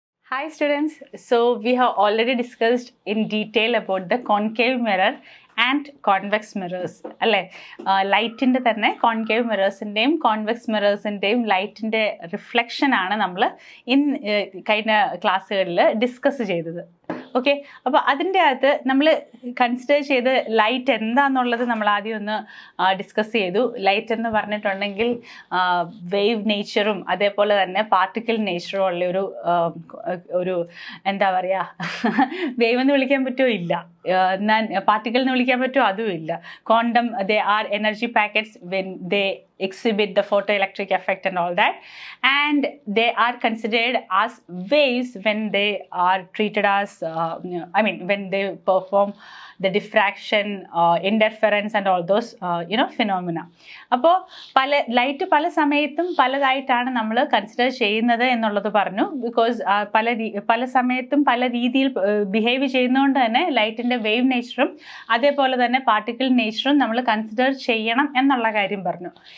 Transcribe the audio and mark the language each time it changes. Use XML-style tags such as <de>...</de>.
<en>Hi students, so we have already discussed in detail about the concave mirror and convex mirrors.</en> <ml>ലൈറ്റിൻ്റെ തന്നെ concave മിറേഴ്സിൻ്റെയും convex മിറേഴ്സിൻ്റെയും ലൈറ്റിൻ്റെ reflection ആണ് നമ്മൾ കഴിഞ്ഞ ക്ലാസ്സുകളിൽ ഡിസ്കസ് ചെയ്തത്. ഓക്കെ, അപ്പോൾ അതിൻ്റെ അകത്ത് നമ്മൾ കൺസിഡർ ചെയ്ത് ലൈറ്റ് എന്താണെന്നുള്ളത് നമ്മൾ ആദ്യം ഒന്ന് ഡിസ്കസ് ചെയ്തു. ലൈറ്റ് എന്ന് പറഞ്ഞിട്ടുണ്ടെങ്കിൽ വേവ് നേച്ചറും അതേപോലെ തന്നെ പാർട്ടിക്കിൾ നേച്ചറും ഉള്ള ഒരു എന്താ പറയുക, വേവ് എന്ന് വിളിക്കാൻ പറ്റുമോ ഇല്ല, പാർട്ടിക്കിൾ എന്ന് വിളിക്കാൻ പറ്റുമോ അതും ഇല്ല.</ml> <en>Quantum, they are energy packets when they exhibit the photoelectric effect and all that, and they are considered as waves when they are treated as when they perform the diffraction, interference and all those phenomena.</en> <ml>അപ്പോൾ light പല സമയത്തും പലതായിട്ടാണ് നമ്മൾ consider ചെയ്യുന്നത് എന്നുള്ളത് പറഞ്ഞു. Because പല സമയത്തും പല രീതിയിൽ ബിഹേവ് ചെയ്യുന്നതുകൊണ്ട് തന്നെ ലൈറ്റിൻ്റെ വേവ് നേച്ചറും അതേപോലെ തന്നെ പാർട്ടിക്കിൾ നേച്ചറും നമ്മൾ കൺസിഡർ ചെയ്യണം എന്നുള്ള കാര്യം പറഞ്ഞു.</ml>